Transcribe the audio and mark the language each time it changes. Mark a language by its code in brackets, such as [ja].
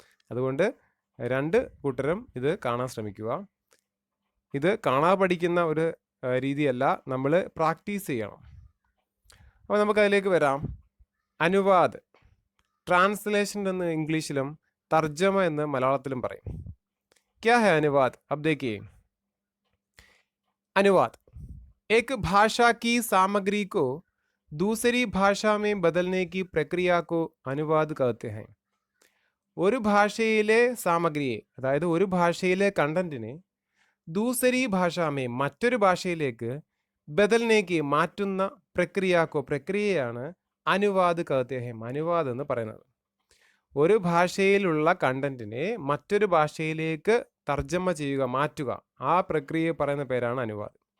[ml] അതുകൊണ്ട് 2 കൂട്ടരും ഇത് കാണാൻ ശ്രമിക്കുക. ഇത് കാണാൻ പഠിക്കുന്ന ഒരു രീതിയല്ല, നമ്മൾ പ്രാക്ടീസ് ചെയ്യണം. അപ്പോൾ നമുക്കതിലേക്ക് വരാം. അനുവാദ്, ട്രാൻസ്ലേഷൻ എന്ന് ഇംഗ്ലീഷിലും തർജ്ജമ എന്ന് മലയാളത്തിലും പറയും. [hi] क्या है अनुवाद? अब देखिए, अनुवाद एक भाषा की सामग्री को दूसरी भाषा में बदलने की प्रक्रिया को अनुवाद कहते हैं. [ml] ഒരു ഭാഷയിലെ സാമഗ്രിയെ, അതായത് ഒരു ഭാഷയിലെ കണ്ടന്റിനെ [hi] ദൂസരി ഭാഷാമേ, [ml] മറ്റൊരു ഭാഷയിലേക്ക് [hi] ബദൽനേക്ക്, [ml] മാറ്റുന്ന പ്രക്രിയയാണ് അനുവാദ് [hi] കഹത്തെ ഹെ, [ml] അനുവാദ് എന്ന് പറയുന്നത്. ഒരു ഭാഷയിലുള്ള കണ്ടന്റിനെ മറ്റൊരു ഭാഷയിലേക്ക് തർജ്ജമ ചെയ്യുക, മാറ്റുക, ആ പ്രക്രിയയെ പറയുന്ന പേരാണ് അനുവാദ്.